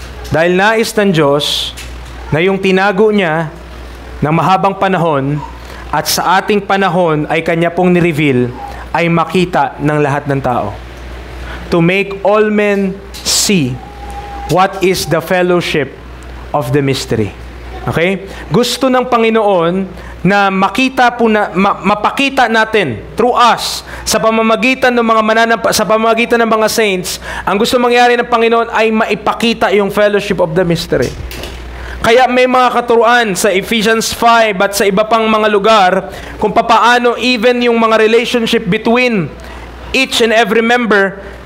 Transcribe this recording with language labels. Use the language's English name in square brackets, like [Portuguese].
[Filipino] Dahil nais ng Diyos na yung tinago niya ng mahabang panahon at sa ating panahon ay Kanya pong nireveal ay makita ng lahat ng tao. [English] To make all men see what is the fellowship of the mystery. Okay? [Filipino] Gusto ng Panginoon na makita po na mapakita natin [English] through us [Filipino] sa pamamagitan ng mga sa pamamagitan ng mga saints, ang gusto mangyari ng Panginoon ay maipakita yung fellowship of the mystery. Kaya may mga katuruan sa Ephesians 5 at sa iba pang mga lugar kung papaano even yung mga relationship [English] between each and every member.